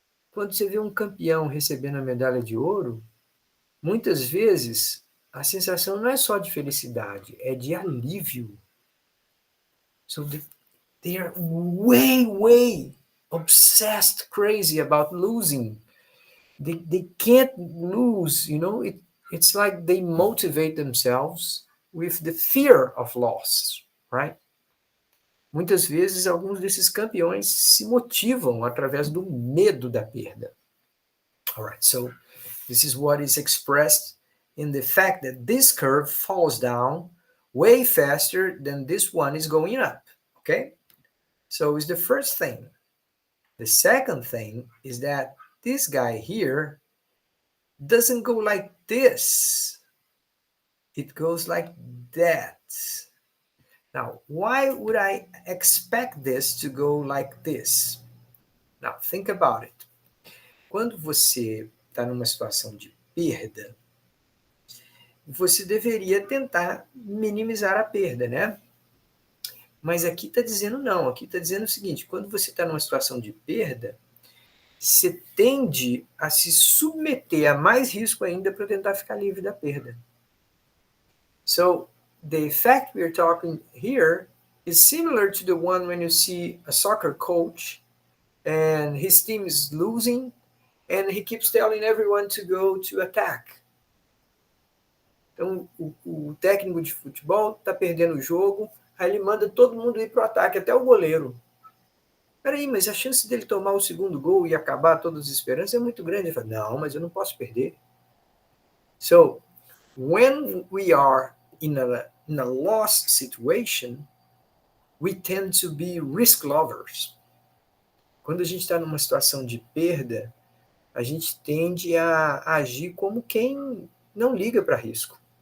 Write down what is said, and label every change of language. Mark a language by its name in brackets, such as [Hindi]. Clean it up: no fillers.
[Portuguese] Quando você vê um campeão recebendo a medalha de ouro, muitas vezes a sensação não é só de felicidade, é de alívio. [English] So they are way obsessed, crazy about losing. They can't lose, you know. It's like they motivate themselves with the fear of loss, right? [Portuguese] Muitas vezes alguns desses campeões se motivam através do medo da perda. [English] Alright, so this is what is expressed in the fact that this curve falls down way faster than this one is going up, okay? So it's the first thing. The second thing is that this guy here doesn't go like this. It goes like that. Now, why would I expect this to go like this? Now, think about it. [Portuguese] Quando você está numa situação de perda, você deveria tentar minimizar a perda, né? Mas aqui está dizendo não, aqui está dizendo o seguinte, quando você está numa situação de perda, você tende a se submeter a mais risco ainda para tentar ficar livre da perda. [English] So, the effect we're talking here is similar to the one when you see a soccer coach and his team is losing and he keeps telling everyone to go to attack. [Portuguese] Então, o técnico de futebol está perdendo o jogo, aí ele manda todo mundo ir para o ataque, até o goleiro. Peraí, mas a chance dele tomar o segundo gol e acabar todas as esperanças é muito grande. Ele fala, não, mas eu não posso perder. [English] So, when we are in a loss situation, we tend to be risk lovers. [Portuguese] Quando a gente está numa situação de perda, a gente tende a agir como quem não liga para risco.